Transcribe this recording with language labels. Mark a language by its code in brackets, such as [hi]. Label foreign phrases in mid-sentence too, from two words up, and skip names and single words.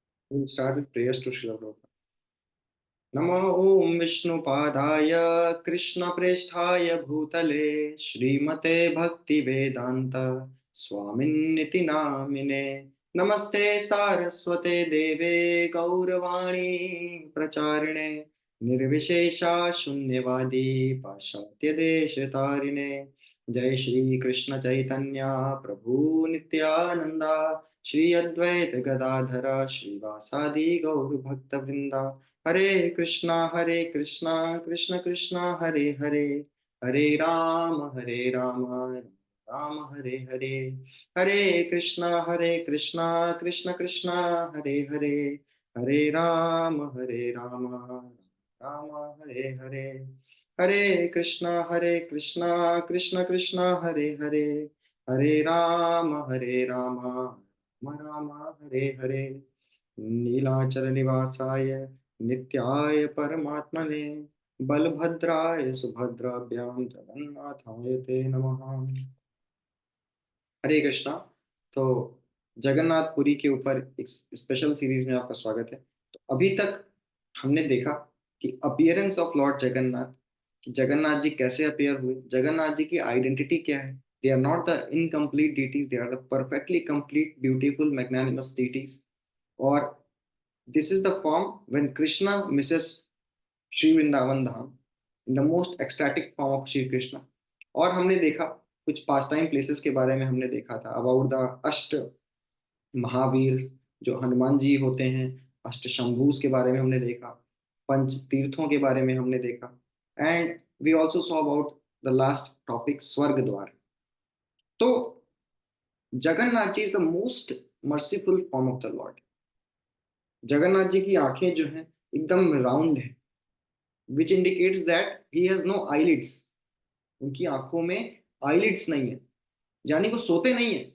[en] We'll start with prayers to Srila Prabhupada. [sa] नमो ओम विष्णुपादाय कृष्णप्रेष्ठाय भूतले श्रीमते भक्ति वेदांत स्वामिन्निति नामिने नमस्ते सारस्वते देवे गौरवाणी प्रचारिणे निर्विशेषा शून्यवादी पाश्चात्य देशतारिणे जय श्री कृष्ण चैतन्य प्रभु नित्यानंदा श्री अद्वैत गदाधर श्रीवासादि गौर भक्त वृंदा हरे कृष्णा कृष्ण कृष्णा हरे हरे हरे राम राम हरे हरे हरे कृष्णा कृष्ण कृष्णा हरे हरे हरे राम राम हरे हरे हरे कृष्णा कृष्ण कृष्णा हरे हरे हरे राम राम हरे हरे नीलाचल निवासाय नित्याय परमात्मने बलभद्राय सुभद्राभ्याम जगन्नाथाय ते नमः। हरे कृष्णा। [hi] तो जगन्नाथपुरी के ऊपर एक स्पेशल सीरीज में आपका स्वागत है। तो अभी तक हमने देखा कि [en] appearance of Lord Jagannath, [hi] कि जगन्नाथ जी कैसे अपीयर हुए, जगन्नाथ जी की आइडेंटिटी क्या है। [en] they are not the incomplete deities, they are the perfectly complete beautiful magnanimous deities. और this is the form when Krishna misses Shri Vrindavan Dham in the most ecstatic form of Shri Krishna. [hi] और हमने देखा कुछ [en] pastime places [hi] के बारे में, हमने देखा था [en] about the [hi] अष्ट महावीर जो हनुमान जी होते हैं, अष्ट शंभूस के बारे में हमने देखा, पंच तीर्थों के बारे में हमने देखा। [en] and we also saw about the last topic Swarg Dwar. तो जगन्नाथ जी is the most merciful form of the Lord. [hi] जगन्नाथ जी की आंखें जो हैं एकदम राउंड है, [en] which indicates that he has no eyelids. [hi] उनकी आंखों में आईलिड्स नहीं है, यानी वो सोते नहीं है।